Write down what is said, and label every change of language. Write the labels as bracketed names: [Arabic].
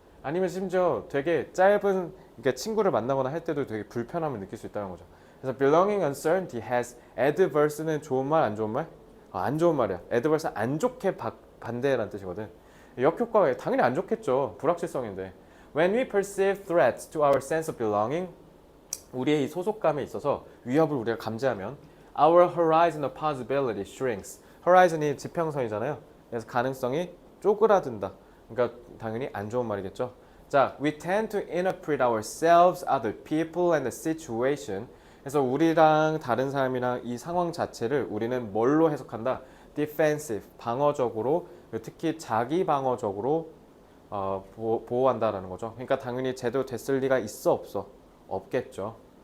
[Korean] 아니면 심지어 되게 짧은 그러니까 친구를 만나거나 할 때도 되게 불편함을 느낄 수 있다는 거죠. 그래서 [English] belonging uncertainty has adverse [Korean] 는 좋은 말, 안 좋은 말? 안 좋은 말이야. adverse 안 좋게 반대라는 뜻이거든. 역효과가 당연히 안 좋겠죠. 불확실성인데. [English] When we perceive threats to our sense of belonging, [Korean] 우리의 이 소속감에 있어서 위협을 우리가 감지하면 [English] our horizon of possibility shrinks. [Korean] horizon이 지평선이잖아요. 그래서 가능성이 쪼그라든다. 그러니까 당연히 안 좋은 말이겠죠. 자, [English] we tend to interpret ourselves, other people, and the situation. [Korean] 그래서 우리랑 다른 사람이랑 이 상황 자체를 우리는 뭘로 해석한다? defensive, 방어적으로, 특히 자기 방어적으로 보호한다라는 거죠. 그러니까 당연히 제대로 됐을 리가 있어 없어? 없겠죠.